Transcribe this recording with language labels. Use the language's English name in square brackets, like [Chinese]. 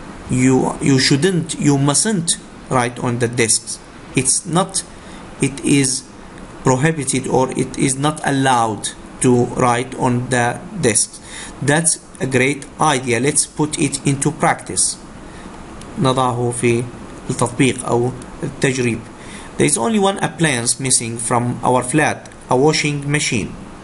[English] You mustn't write on the desks. it is prohibited or it is not allowed to write on the desks. That's a great idea. Let's put it into practice. [Arabic] نضعه في التطبيق أو التجريب. [English] There is only one appliance missing from our flat, a washing machine.